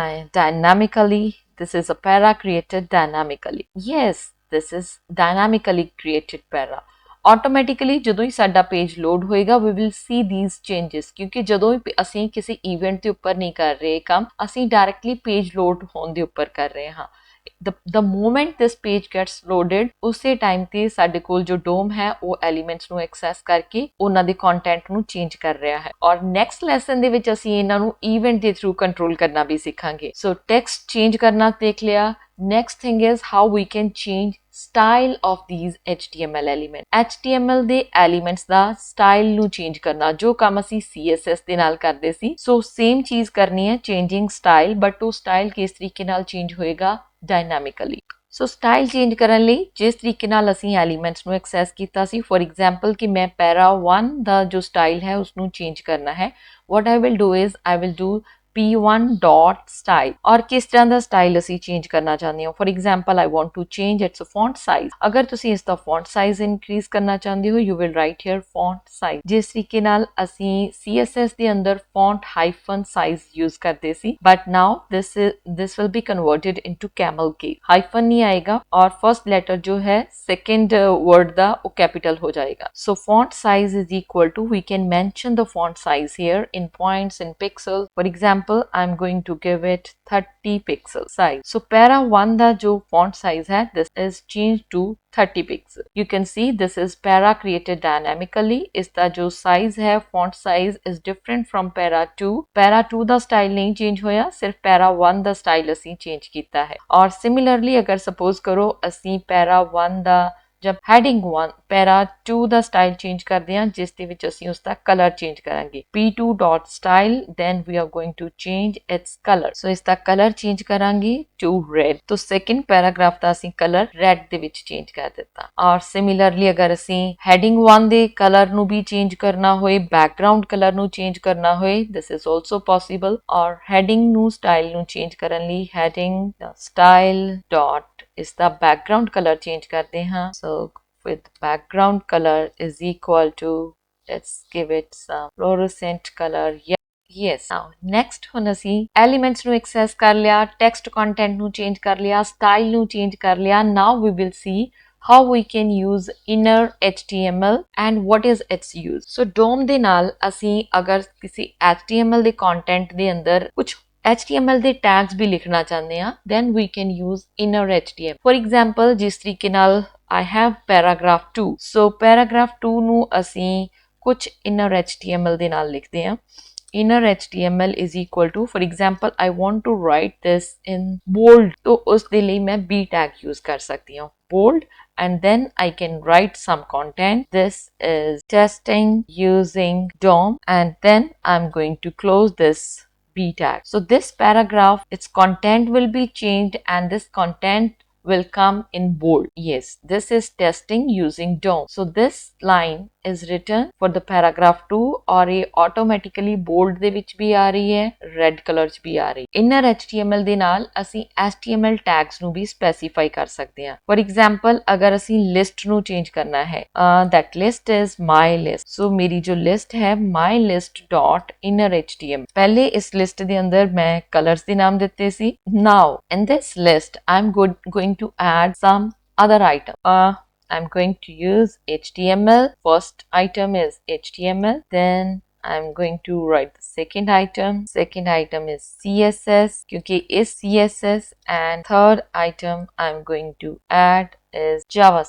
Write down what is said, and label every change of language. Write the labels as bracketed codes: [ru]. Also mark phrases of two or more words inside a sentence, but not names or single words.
[en] This is a para created dynamically. Yes, this is dynamically created para. [pa] ਆਟੋਮੈਟਿਕਲੀ ਜਦੋਂ ਹੀ ਸਾਡਾ ਪੇਜ ਲੋਡ ਹੋਏਗਾ [en] we will see these changes [pa] ਕਿਉਂਕਿ ਜਦੋਂ ਹੀ ਅਸੀਂ ਕਿਸੇ ਇਵੈਂਟ ਦੇ ਉੱਪਰ ਨਹੀਂ ਕਰ ਰਹੇ ਕੰਮ, ਅਸੀਂ [en] directly page load [pa] ਹੋਣ ਦੇ ਉੱਪਰ ਕਰ ਰਹੇ ਹਾਂ। [en] the moment this page gets loaded, [pa] ਉਸੇ ਟਾਈਮ ਤੇ ਸਾਡੇ ਕੋਲ ਜੋ ਡੋਮ ਹੈ ਉਹ ਐਲੀਮੈਂਟਸ ਨੂੰ ਐਕਸੈਸ ਕਰਕੇ ਉਹਨਾਂ ਦੇ ਕੰਟੈਂਟ ਨੂੰ ਚੇਂਜ ਕਰ ਰਿਹਾ ਹੈ। ਔਰ [en] next lesson [pa] ਦੇ ਵਿੱਚ ਅਸੀਂ ਇਹਨਾਂ ਨੂੰ ਇਵੈਂਟ ਦੇ ਥਰੂ ਕੰਟਰੋਲ ਕਰਨਾ ਵੀ ਸਿੱਖਾਂਗੇ। ਸੋ [en] text change [pa] ਕਰਨਾ ਦੇਖ ਲਿਆ। [en] Next thing is how we can change style of these HTML elements. [pa] HTML ਦੇ elements ਦਾ style ਨੂੰ change ਕਰਨਾ, ਜੋ ਕੰਮ ਅਸੀਂ CSS ਦੇ ਨਾਲ ਕਰਦੇ ਸੀ, ਸੋ same ਚੀਜ਼ ਕਰਨੀ ਹੈ, [en] changing style, [pa] but ਉਹ style ਕਿਸ ਤਰੀਕੇ ਨਾਲ change ਹੋਏਗਾ? Dynamically. ਸੋ [en] style change [pa] ਕਰਨ ਲਈ ਜਿਸ ਤਰੀਕੇ ਨਾਲ ਅਸੀਂ ਐਲੀਮੈਂਟਸ ਨੂੰ ਐਕਸੈਸ ਕੀਤਾ ਸੀ, [en] for example [pa] ਕਿ ਮੈਂ ਪੈਰਾ 1 ਦਾ ਜੋ ਸਟਾਈਲ ਹੈ ਉਸ ਨੂੰ ਚੇਂਜ ਕਰਨਾ ਹੈ, [en] what I will do is I will do p1 dot style [hi] और किस तरह [pa] ਦਾ ਸਟਾਈਲ ਅਸੀਂ ਚੇਂਜ ਕਰਨਾ ਚਾਹੁੰਦੇ ਹੋ। [en] for example I want to change its font size। [pa] ਅਗਰ ਤੁਸੀਂ ਇਸ ਦਾ [en] font size increase [pa] ਕਰਨਾ ਚਾਹੁੰਦੇ ਹੋ, [en] you will write here font size। [pa] ਜਿਸ ਤਰੀਕੇ ਨਾਲ ਅਸੀਂ CSS ਦੇ ਅੰਦਰ [en] font hyphen size use [pa] ਕਰਦੇ ਸੀ, [en] but now this will be converted into camel case। [hi] hyphen नहीं आएगा और [en] first letter [hi] जो है [en] second word [pa] ਦਾ ਉਹ capital ਹੋ ਜਾਏਗਾ। [en] So font size is equal to, we can mention the font size here in points, in pixels। For example I'm going to give it 30 pixel size। So para 1 [pa] ਦਾ ਜੋ ਫੌਂਟ ਸਾਈਜ਼ ਹੈ, [en] this is changed to 30 pixel। You can see this is para created dynamically। [pa] ਇਸ ਦਾ ਜੋ ਸਾਈਜ਼ ਹੈ, [en] font size is different from para 2। [pa] ਪੈਰਾ 2 ਦਾ ਸਟਾਈਲ ਨਹੀਂ ਚੇਂਜ ਹੋਇਆ, ਸਿਰਫ਼ ਪੈਰਾ 1 ਦਾ ਸਟਾਈਲ ਅਸੀਂ change ਕੀਤਾ ਹੈ। [hi] और similarly अगर suppose करो [pa] ਅਸੀਂ para 1 ਦਾ जब heading 1 para 2 ਦਾ ਸਟਾਈਲ ਚੇਂਜ ਕਰਦੇ ਹਾਂ, ਜਿਸ ਦੇ ਵਿੱਚ ਅਸੀਂ ਉਸ ਦਾ ਕਲਰ ਚੇਂਜ ਕਰਾਂਗੇ, [en] p2 dot style, then we are going to change its color। [pa] so ਇਸ ਦਾ ਕਲਰ ਚੇਂਜ ਕਰਾਂਗੇ [en] to red। [pa] तो [en] second paragraph [pa] ਦਾ ਅਸੀਂ ਕਲਰ red ਦੇ ਵਿੱਚ ਚੇਂਜ ਕਰ ਦਿੱਤਾ। ਔਰ similarly ਅਗਰ ਅਸੀਂ heading 1 ਦੇ ਕਲਰ ਨੂੰ ਵੀ ਚੇਂਜ ਕਰਨਾ ਹੋਏ, [en] background color [pa] ਨੂੰ ਚੇਂਜ ਕਰਨਾ ਹੋਏ, [en] this is also possible। [pa] ਔਰ heading ਨੂੰ ਸਟਾਈਲ ਨੂੰ ਚੇਂਜ ਕਰਨ ਲਈ [en] heading style dot is the background color change [hi] करते हैं। [en] so with background color is equal to, let's give it some fluorescent color। yes। now next [pa] ਹੁਣ ਅਸੀਂ elements ਨੂੰ access ਕਰ ਲਿਆ, [en] text content [pa] ਨੂੰ change ਕਰ ਲਿਆ, style ਨੂੰ change ਕਰ ਲਿਆ। [en] now we will see how we can use inner HTML and what is its use। [pa] so DOM ਦੇ ਨਾਲ ਅਸੀਂ ਅਗਰ ਕਿਸੇ HTML ਦੇ content ਦੇ ਅੰਦਰ ਕੁਝ HTML ਦੇ tags ਵੀ ਲਿਖਣਾ ਚਾਹੁੰਦੇ ਹਾਂ, [en] then we can use inner HTML। for example [pa] ਜਿਸ ਤਰੀਕੇ ਨਾਲ [en] I have paragraph 2। [pa] so paragraph 2 ਨੂੰ ਅਸੀਂ ਕੁਝ inner HTML ਦੇ ਨਾਲ ਲਿਖਦੇ ਹਾਂ। [en] inner HTML is equal to, for example I want to write this in bold, [pa] तो ਉਸ ਦੇ ਲਈ ਮੈਂ [en] B tag use [pa] ਕਰ ਸਕਦੀ ਹਾਂ, [en] bold, and then I can write some content। this is testing using DOM, and then I'm going to close this B tag। so this paragraph, its content will be changed and this content will come in bold। yes, this is testing using DOM। so this line is written for the paragraph 2 [hi] और ये [pa] automatically bold ਦੇ ਵਿੱਚ ਵੀ ਆ ਰਹੀ ਹੈ, [en] red color [pa] ਚ ਵੀ ਆ ਰਹੀ। inner HTML ਦੇ ਨਾਲ ਅਸੀਂ [en] HTML tags [pa] ਨੂੰ ਵੀ specify ਕਰ ਸਕਦੇ ਹਾਂ। for example ਅਗਰ ਅਸੀਂ list ਨੂੰ change ਕਰਨਾ ਹੈ, [en] that list is my list। [pa] so ਮੇਰੀ ਜੋ list ਹੈ [en] my list dot inner HTML। [pa] ਪਹਿਲੇ ਇਸ list ਦੇ ਅੰਦਰ ਮੈਂ colors ਦੇ ਨਾਮ ਦਿੱਤੇ ਸੀ। [en] now in this list I'm going to add some other item। I'm going to use HTML। first item is HTML, then I'm going to write the second item। second item is CSS [hi] क्योंकि इस [en] CSS, and third item I'm going to add is Java।